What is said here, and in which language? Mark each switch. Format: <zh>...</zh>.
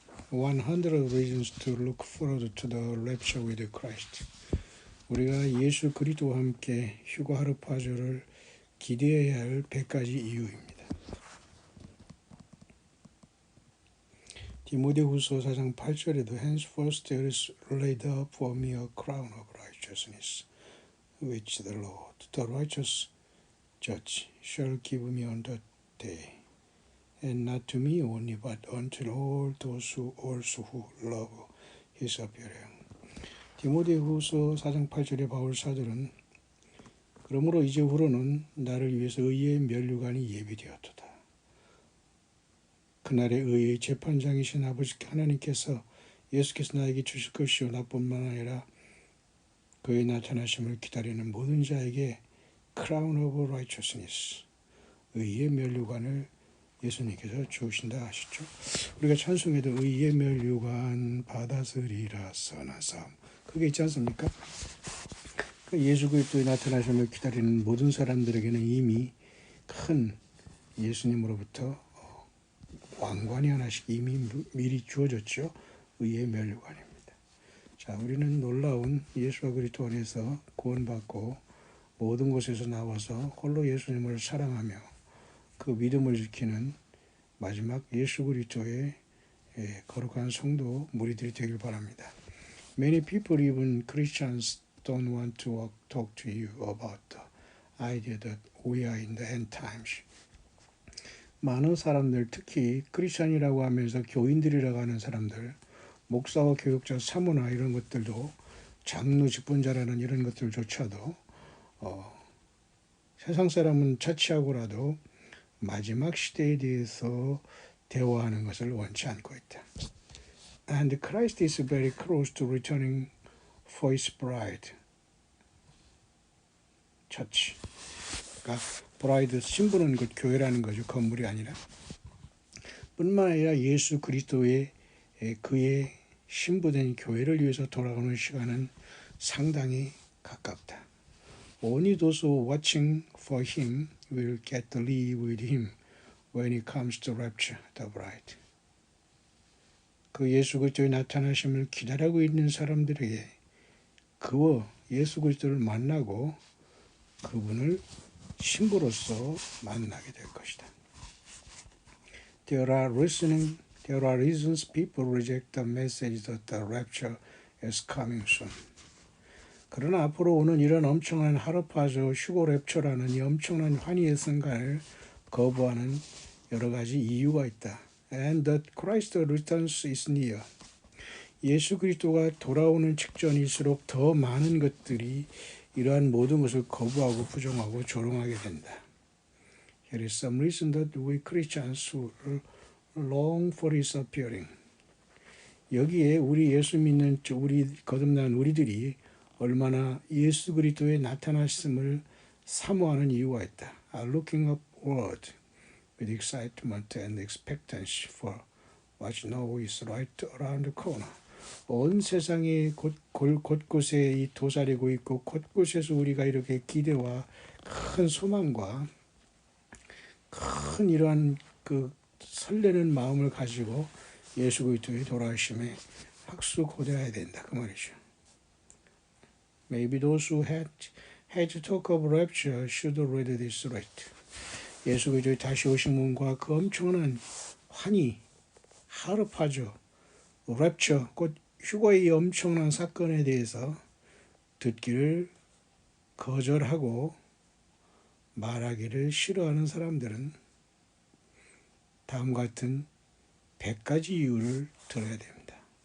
<en>100 reasons to look forward to the rapture with Christ.</en> <ko>우리가 예수 그리스도와 함께 휴거 하루파주를 기대해야 할 100가지 이유입니다. 디모데후서 4장 8절에도</ko> <en>Henceforth there is laid up for me a crown of righteousness, which the Lord, the righteous judge, shall give me on that day. And not to me only, but unto all those who also who love his appearing.</en> <ko>디모데후서 4장 8절의 바울 사도는 그러므로 이제후로는 나를 위해서 의의 면류관이 예비되었도다. 그날의 의의 재판장이신 아버지 하나님께서 예수께서 나에게 주실 것이요 나뿐만 아니라 그의 나타나심을 기다리는 모든 자에게</ko> <en>crown of righteousness,</en> <ko>의의 면류관을 예수님께서 주신다 하시죠. 우리가 찬송에도 의의 면류관 받아들이라 선한 삶 그게 있지 않습니까? 예수 그리스도의 나타나심을 기다리는 모든 사람들에게는 이미 큰 예수님으로부터 왕관이 하나씩 이미 미리 주어졌죠. 의의 면류관입니다. 자, 우리는 놀라운 예수와 그리스도 안에서 구원받고 모든 곳에서 나와서 홀로 예수님을 사랑하며 그 믿음을 지키는 마지막 예수 그리스도의 거룩한 성도 무리들이 되길 바랍니다.</ko> <en>Many people, even Christians, don't want to talk to you about the idea that we are in the end times.</en> <ko>많은 사람들, 특히 크리스찬이라고 하면서 교인들이라고 하는 사람들, 목사와 교육자, 사모나 이런 것들도 장로, 직분자라는 이런 것들조차도 세상 사람은 차치하고라도 마지막 시대에 대해서 대화하는 것을 원치 않고 있다.</ko> <en>And Christ is very close to returning for his bride. Church.</en> <ko>그러니까 브라이드 신부는 그 교회라는 거죠. 건물이 아니라. 뿐만 아니라 예수 그리스도의 그의 신부된 교회를 위해서 돌아오는 시간은 상당히 가깝다.</ko> <en>Only those who are watching for him will get to live with him when he comes to rapture the bride.</en> <ko>그 예수 그리스도의 나타나심을 기다리고 있는 사람들에게 그와 예수 그리스도를 만나고 그분을 신부로서 만나게 될 것이다.</ko> <en>There are reasons people reject the message that the rapture is coming soon.</en> <ko>그러나 앞으로 오는 이런 엄청난 하루파주 휴거 랩처라는 이 엄청난 환희의 순간을 거부하는 여러 가지 이유가 있다.</ko> <en>And that Christ returns is near.</en> <ko>예수 그리스도가 돌아오는 직전일수록 더 많은 것들이 이러한 모든 것을 거부하고 부정하고 조롱하게 된다.</ko> <en>Here is some reason that we Christians who long for his appearing.</en> <ko>여기에 우리 예수 믿는 우리 거듭난 우리들이 얼마나 예수 그리스도의 나타나심을 사모하는 이유가 있다.</ko> <en>Looking upward. with excitement and expectancy for what now is right around the corner.</en> <ko>온 세상이 곳곳에 이 도사리고 있고 곳곳에서 우리가 이렇게 기대와 큰 소망과 큰 이러한 그 설레는 마음을 가지고 예수 그리스도의 돌아오심에 학수고대해야 된다 그 말이죠.</ko> <en>Maybe those who had to talk of rapture should read this right.</en> <ko>예수 그리스도의 다시 오심과 그 엄청난 환희, 하르파죠. 랩처, 곧 휴거의 엄청난 사건에 대해서 듣기를 거절하고 말하기를 싫어하는 사람들은 다음과 같은 100가지 이유를 들어야 됩니다.</ko>